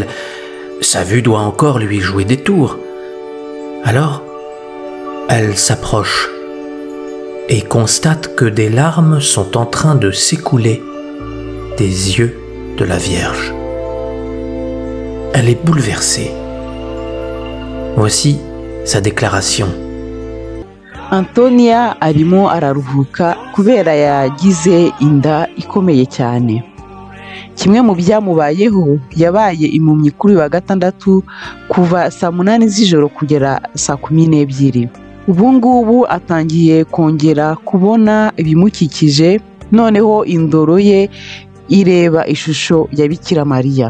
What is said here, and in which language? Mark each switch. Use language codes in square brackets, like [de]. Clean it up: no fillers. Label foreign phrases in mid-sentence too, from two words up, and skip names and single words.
[fr] Sa vue doit encore lui jouer des tours. Alors, elle s'approche et constate que des larmes sont en train de s'écouler des yeux de la Vierge. Elle est bouleversée. Voici sa déclaration. [rw] Antonia arimo araruhuka kubera yagize inda ikomeye cyane. Kimwe mu byamubayeho, yabaye impumyi kuri wa gatandatu kuva saa 8 z'ijoro kugera saa 12. Ubu ngubu atangiye kongera kubona ibimukikije, noneho indoro ye ireba ishusho ya Bikira Mariya.